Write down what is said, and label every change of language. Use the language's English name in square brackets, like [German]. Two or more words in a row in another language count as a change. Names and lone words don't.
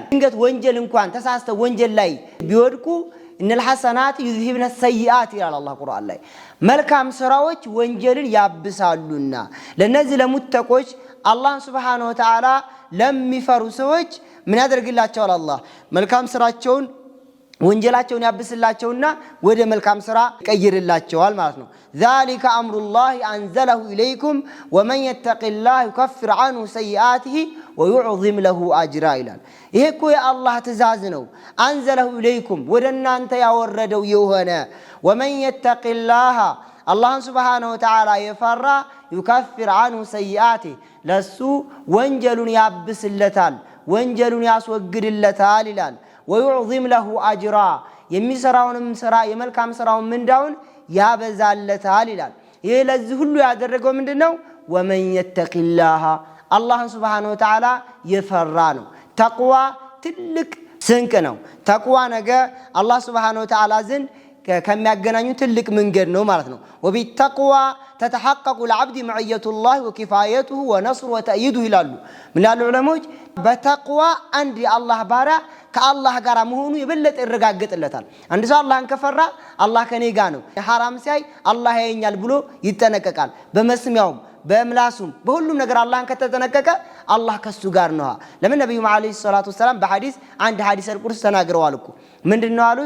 [Amharic] ድንገት ወንጀል እንኳን ተሳስተው ወንጀል ላይ ቢወድቁ [Arabic] إن الحسنات يذهبن السيئات [Amharic] ይላል አላህ ቁርአን ላይ። መልካም ስራዎች ወንጀልን ያብሳሉና ለነዚህ ለሙተቆች አላህ [Arabic] سبحانه وتعالى [Amharic] ለሚፈሩ ሰዎች ምን ያደርግላቸዋል? አላህ መልካም ስራቸውን ወንጀላቸውን ያብስላቸውና ወደ መልካም ስራ ይቀይርላቸዋል ማለት ነው። [Arabic] ذلك امر الله انزله اليكم ومن يتق الله يكفر عنه سيئاته ويعظم له اجرا [Amharic] ይላል። ይሄ እኮ የአላህ ትእዛዝ ነው። [Arabic] أنزله إليكم [Amharic] ወደ እናንተ ያወረደው የሆነ [Arabic] ومن يتق الله الله سبحانه وتعالى [Amharic] የፈራ [Arabic] يكفر عنه سيئاته [Amharic] ለሱ ወንጀሉን ያብስለታል ወንጀሉን ያስወግድለታል ይላል። [Arabic] ويعظم له اجرا [Amharic] የሚሰራውንም ስራ የመልካም ስራውን ምንዳውን ያበዛለታል ይላል። ይሄ ለዚህ ሁሉ ያደረገው ምንድነው? [Arabic] ومن يتق الله الله سبحانه وتعالى [Amharic] የፈራ ነው። ተቅዋ ትልቅ ስንቅ ነው። ተቅዋ ነገ አላህ [Arabic] سبحانه وتعالى [Amharic] ዘንድ ከሚያገናኙ ትልቅ መንገድ ነው ማለት ነው። [Arabic] وبالتقوى تتحقق العبد معية الله وكفايته ونصره وتأييده [Amharic] ይላሉ። ምን ያሉ ዑለሞች በተቅዋ አንድ የአላህ ባሪያ ከአላህ ጋር መሆኑ የበለጠ ይረጋገጥለታል። አንድ ሰው አላህን ከፈራ አላህ ከኔ ጋር ነው፣ የሐራም ሲያይ አላህ ያየኛል ብሎ ይጠነቀቃል። በመስሚያውም በእምላሱም በሁሉም ነገር አላህን ከተጠነቀቀ አላህ ከሱ ጋር ነው። ለምን ነብዩ መሐመድ [Arabic] صلى الله عليه وسلم [Amharic] በሐዲስ አንድ ሐዲስ አልቁርስ ተናግረዋል እኮ ምንድነው አሉት?